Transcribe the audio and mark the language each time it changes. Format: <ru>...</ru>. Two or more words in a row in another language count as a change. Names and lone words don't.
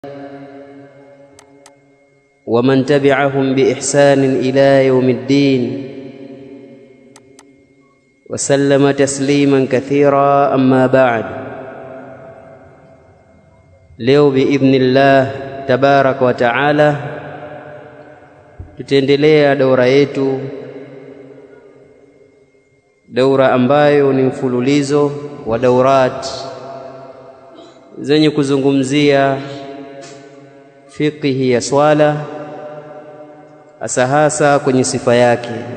<ar>ومن تبعهم بإحسان إلى يوم الدين وسلم تسليما كثيرا. أما بعد.</ar> <sw>Leo</sw> <ar>بإذن الله تبارك وتعالى</ar> <sw>tutaendelea daura yetu, daura ambayo ni mfululizo wa daurat zenye kuzungumzia fiqhi ya swala, hasa kwenye sifa yake.</sw>